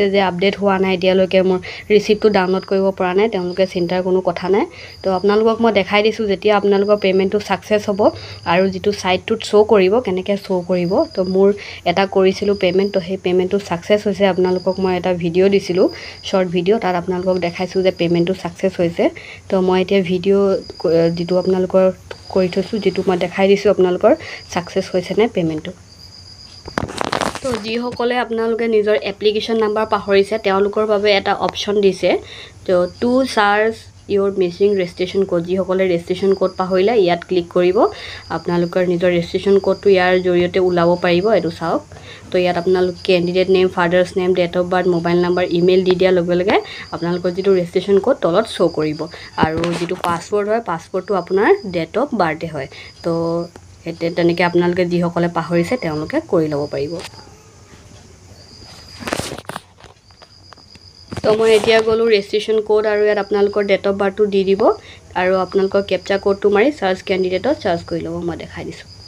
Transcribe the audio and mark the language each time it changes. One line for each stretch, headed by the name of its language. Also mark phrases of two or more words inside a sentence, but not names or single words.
Assamese: যে আপডেট হোৱা নাই এতিয়ালৈকে মোৰ ৰিসিপ্টটো ডাউনলোড কৰিব পৰা নাই তেওঁলোকে চিন্তাৰ কোনো কথা নাই তো আপোনালোকক মই দেখাই দিছো যেতিয়া আপোনালোকৰ পেমেন্টটো সাকসেস হ'ব আৰু যেটো সাইটটোত শো কৰিব কেনেকৈ শো কৰিব তো মোৰ এটা কৰিছিলো পেমেন্ট তো সেই পেমেন্টটো সাকসেস হৈছে আপোনালোকক মই এটা ভিডিও দিছিলো
English: short video
Assamese: তাত আপোনালোকক দেখাইছো যে পেমেন্টটো সাকসেস হৈছে তো মই এতিয়া ভিডিও যেটো আপোনালোকৰ কৰি থৈছো যেটো মই দেখাই দিছো আপোনালোকৰ সাকসেস হৈছে নে পেমেন্টটো তো যি সকলে আপোনালোকে নিজৰ
English: application number
Assamese: পাহৰিছে তেওঁলোকৰ বাবে এটা অপচন দিছে তো
English: to search your missing registration code
Assamese: যি সকলে
English: registration code
Assamese: পাহৰিলে ইয়াত ক্লিক কৰিব আপোনালোকৰ নিজৰ
English: registration code
Assamese: টো ইয়াৰ জৰিয়তে উলাব পাৰিব এটো চাওক তো ইয়াত আপোনালোক
English: candidate name father's name date of birth mobile number email
Assamese: দি দিয়া লগে লগে আপোনালোকৰ যেটো registration code তলত শো কৰিব আৰু যেটো পাসওয়াৰ্ড হয় পাসওয়াৰ্ডটো আপোনাৰ
English: date of birth
Assamese: হয় তো এতে তেনেকৈ আপোনালোকে যি সকলে পাহৰিছে তেওঁলোকে কৰি লব পাৰিব তো মই এতিয়া গলো
English: registration code
Assamese: আৰু ইয়াত আপোনালোকৰ
English: date of birth
Assamese: দি দিব আৰু আপোনালোকৰ
English: captcha code
Assamese: মাৰি
English: search candidate
Assamese: সাৰ্চ কৰি লব মই দেখাই দিছো